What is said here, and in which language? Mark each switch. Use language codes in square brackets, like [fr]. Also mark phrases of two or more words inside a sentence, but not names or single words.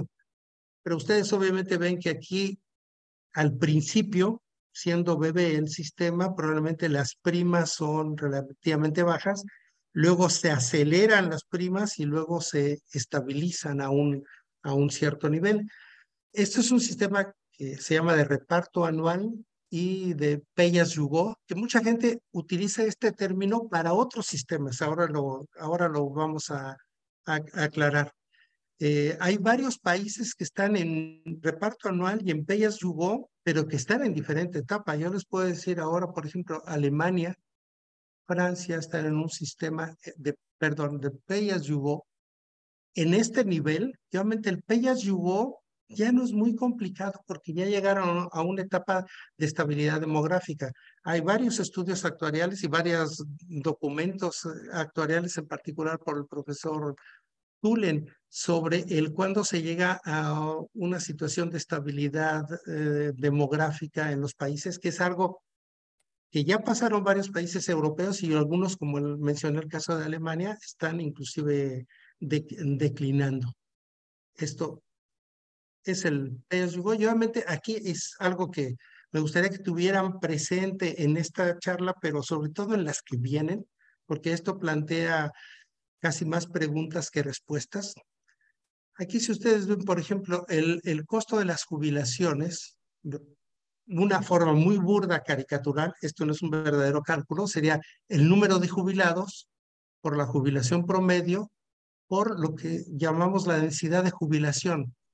[es] Pero ustedes obviamente ven que aquí al principio, siendo bebé el sistema, probablemente las primas son relativamente bajas, luego se aceleran las primas y luego se estabilizan a un cierto nivel. Esto es un sistema que se llama de reparto anual y de [en] pay as you go, [es] que mucha gente utiliza este término para otros sistemas. Ahora lo vamos a aclarar. Hay varios países que están en reparto anual y en [en] pay as you go, [es] pero que están en diferente etapa. Yo les puedo decir ahora, por ejemplo, Alemania, Francia están en un sistema de [en] pay as you go. [es] En este nivel, obviamente el [en] pay as you go [es] ya no es muy complicado porque ya llegaron a una etapa de estabilidad demográfica. Hay varios estudios actuariales y varios documentos actuariales, en particular por el profesor Tulen, sobre el cuándo se llega a una situación de estabilidad demográfica en los países, que es algo que ya pasaron varios países europeos, y algunos, como mencioné el caso de Alemania, están inclusive declinando. Esto es el [en] pay as you go. [es] Y obviamente aquí es algo que me gustaría que tuvieran presente en esta charla, pero sobre todo en las que vienen, porque esto plantea casi más preguntas que respuestas. Aquí, si ustedes ven, por ejemplo, el costo de las jubilaciones, una forma muy burda, caricatural, esto no es un verdadero cálculo, sería el número de jubilados por la jubilación promedio por lo que llamamos la densidad de jubilación.